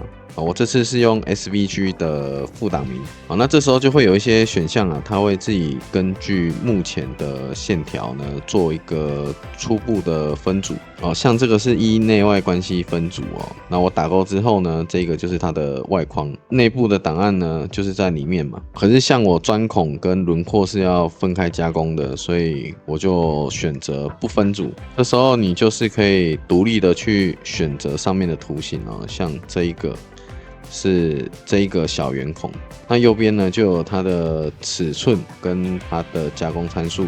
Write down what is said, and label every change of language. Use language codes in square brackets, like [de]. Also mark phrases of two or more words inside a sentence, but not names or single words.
[zh] 我這次是用 SVG 的副檔名，那這時候就會有一些選項啊，它會自己根據目前的線條呢做一個初步的分組像這個是依內外關係分組那我打勾之後呢，這個就是它的外框，內部的檔案呢就是在裡面嘛。可是像我鑽孔跟輪廓是要分開加工的，所以我就選擇不分組。這時候你就是可以獨立的去選擇上面的圖形像這一個。是這一個小圓孔，那右邊呢就有它的尺寸跟它的加工參數。